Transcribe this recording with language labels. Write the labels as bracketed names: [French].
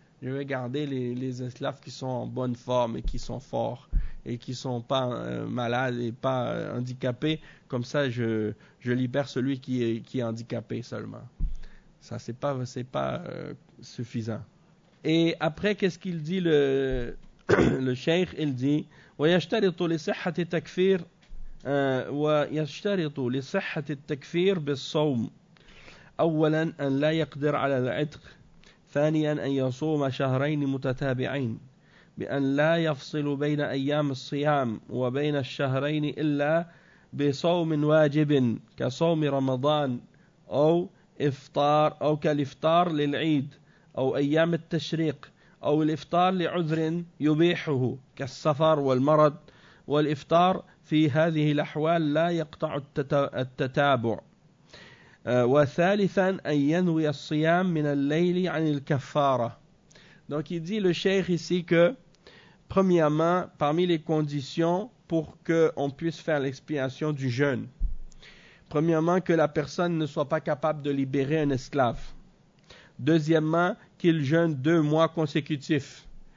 [French] Je vais garder les esclaves qui sont en bonne forme et qui sont forts et qui ne sont pas malades et pas handicapés. Comme ça, je libère celui qui est handicapé seulement. Ça, ce n'est pas suffisant. Et après, qu'est-ce qu'il dit le cheikh? Il dit [Arabic] « وَيَشْتَرِطُ لِصِحَّةِ التَّكْفِيرِ وَيَشْتَرِطُ لِصِحَّةِ التَّكْفِيرِ بِالصَّوْمِ أَوَّلًا أَنْ لَا يَقْدِرَ عَلَى الْعِتْقِ ثَانِيًا أَنْ يَصُومَ شَهْرَيْنِ مُتَتَابِعَيْنِ بِأَنْ لَا يَفْصِلُ بَيْنَ أَيَّامِ الصِّيَامِ وَبَيْنَ الشَّهْرَيْنِ إِلَّا بِصَوْمٍ وَاجِبٍ كَصَوْمِ رَمَضَانَ أَوْ إِفْطَارِ أَوْ كَالْإِفْطَارِ لِلْعِيدِ أَوْ أَيَّامِ التَّشْرِيقِ أو الإفطار لعذر يبيحه كالسفر والمرض والإفطار في هذه الأحوال لا يقطع التتابع وثالثا أن ينوي الصيام من الليل عن الكفارة. [French] Donc il dit le cheikh ici que premièrement parmi les conditions pour que on puisse faire l'expiation du jeûne, premièrement que la personne ne soit pas capable de libérer un esclave. Deuxièmement, qu'il jeûne 2 mois consécutifs.